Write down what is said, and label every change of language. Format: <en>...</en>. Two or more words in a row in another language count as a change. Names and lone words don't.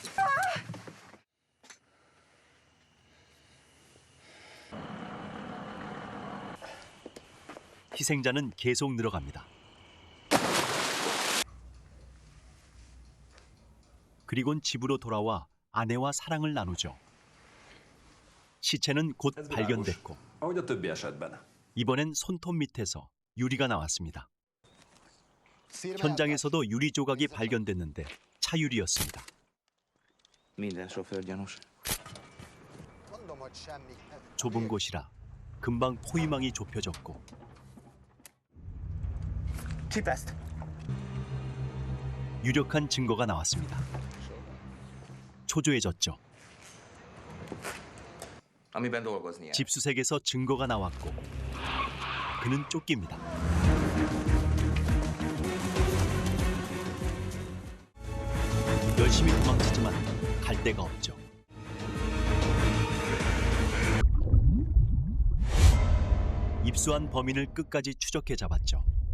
<ko>희생자는 계속 늘어갑니다. 그리곤 집으로 돌아와 아내와 사랑을 나누죠. 시체는 곧 발견됐고</ko> <hu>Ahogy a többi esetben.</hu> <ko>이번엔 손톱 밑에서 유리가 나왔습니다. 현장에서도 유리 조각이 발견됐는데 차유리였습니다.</ko> <hu>Minden sofőr gyanús. Mondom, hogy semmi.</hu> <ko>좁은 곳이라 금방 포위망이 좁혀졌고 Csipeszt! 유력한 증거가 나왔습니다. 초조해졌죠.</ko> <hu>Amiben dolgozni jár.</hu> <ko>집수색에서 증거가 나왔고 그는 쫓깁니다. 열심히 도망치지만 갈 데가 없죠. 입수한 범인을 끝까지 추적해 잡았죠.</ko>